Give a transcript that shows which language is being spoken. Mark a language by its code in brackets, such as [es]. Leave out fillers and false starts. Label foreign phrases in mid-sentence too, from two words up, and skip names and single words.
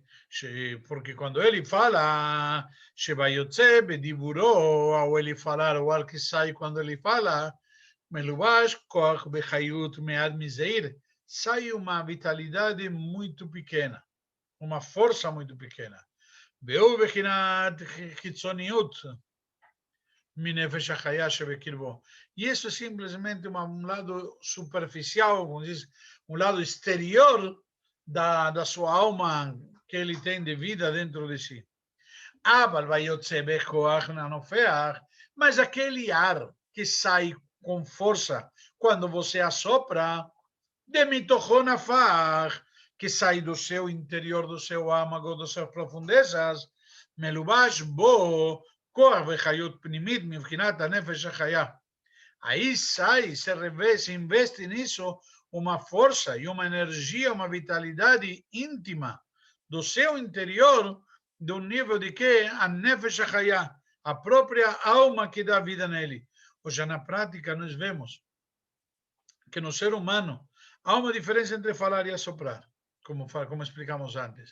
[pt] Porque quando ele fala, [he] שביוצא בדיבורו, [pt] ao ele falar, o ar que sai quando ele fala, [he] מלובש כח וחיות מעט מזער, [pt] sai uma vitalidade muito pequena, uma força muito pequena. [he] והוא בחינת חיצוניות מנפש החיה שבקרבו. [pt] E isso é simplesmente um lado superficial, como diz, um lado exterior da sua alma que ele tem de vida dentro de si. Mas aquele ar que sai com força quando você assopra, de mitochonafar, que sai do seu interior, do seu âmago, das suas profundezas, [he] מלובש בו, כח וחיות פנימית, מבחינת הנפש החיה. [pt] Aí sai, se revê, se investe nisso, uma força e uma energia, uma vitalidade íntima do seu interior, do nível de que a [he] נפש החיה, [pt] a própria alma que dá vida nele. Ou seja, na prática nós vemos que no ser humano há uma diferença entre falar e assoprar, como explicamos antes.